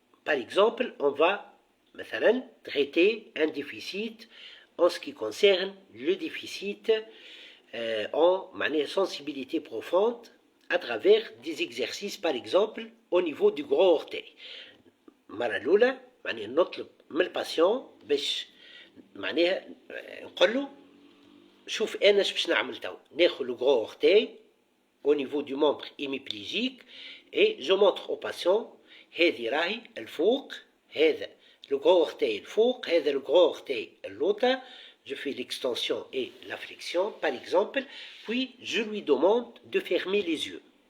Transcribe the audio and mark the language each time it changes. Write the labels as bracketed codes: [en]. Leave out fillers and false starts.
[fr] Par exemple, on va traiter un déficit en ce qui concerne le déficit en sensibilité profonde à travers des exercices, par exemple, au niveau du gros orteil. [ar] مرة نطلب من الباسيون باش نقول له شوف انا اش باش نعمل توا. ناخذ [fr] le gros orteil au niveau du membre hémiplégique et je montre au patient [ar] هذه راهي الفوق, هذا [fr] le gros orteil [ar] الفوق, هذا [fr] le gros orteil l'autre. Je fais l'extension et la flexion, par exemple, puis je lui demande de fermer les yeux.